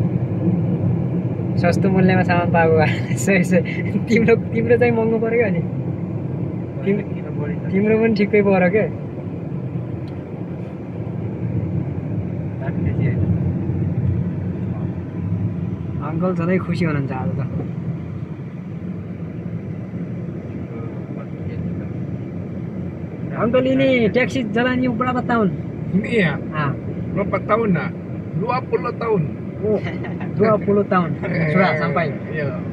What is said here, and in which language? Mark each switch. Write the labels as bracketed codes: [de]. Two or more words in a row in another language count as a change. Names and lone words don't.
[ne] सस्तो मूल्यमा सामान पाएको तिम्रो चाहिँ महँगो पर्यो अनि तिम्रो पनि ठिकै पर्यो क्या। अङ्कल सधैँ खुसी हुनुहुन्छ आज त। [ms] Uncle ini taksi jalan yang berapa tahun? Ini ya, berapa tahun nak? 20 tahun. Oh, 20 tahun sudah sampai. Iya.